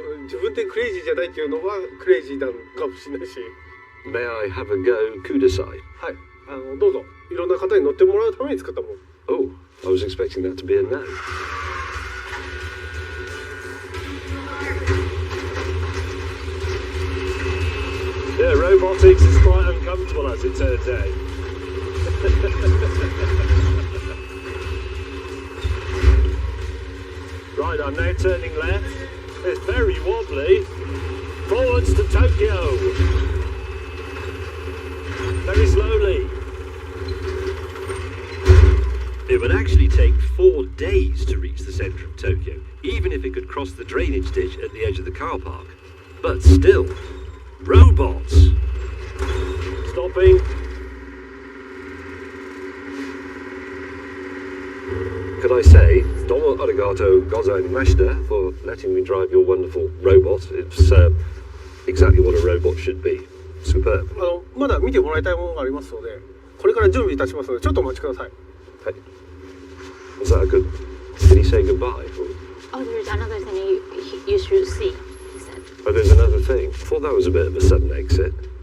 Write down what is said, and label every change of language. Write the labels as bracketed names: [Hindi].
[Japanese] 自分でクレイジーじゃないっていうのはクレイジーなのかもしれないし。 [English] May I have a go, kudasai? [Japanese] はい。どうぞ。いろんな方に乗ってもらうために作ったもの。 [English] Oh, I was expecting that to be a no. Yeah, robotics is quite uncomfortable as it turns out. Right, I'm now turning left. It's very wobbly. Forwards to Tokyo. Very slowly. It would actually take 4 days to reach the centre of Tokyo, even if it could cross the drainage ditch at the edge of the car park. But still, robots! Stopping. Could I say, [Japanese] domo arigato gozaimashita [English] for letting me drive your wonderful robot. It's exactly what a robot should be. Superb. [Japanese] まだ見てもらいたいものがありますので、これから準備いたしますので、ちょっとお待ちください。 [English] Hey, was that a good... Did he say goodbye? Or... Oh, there's another thing you should see, he said. Oh, there's another thing. I thought that was a bit of a sudden exit.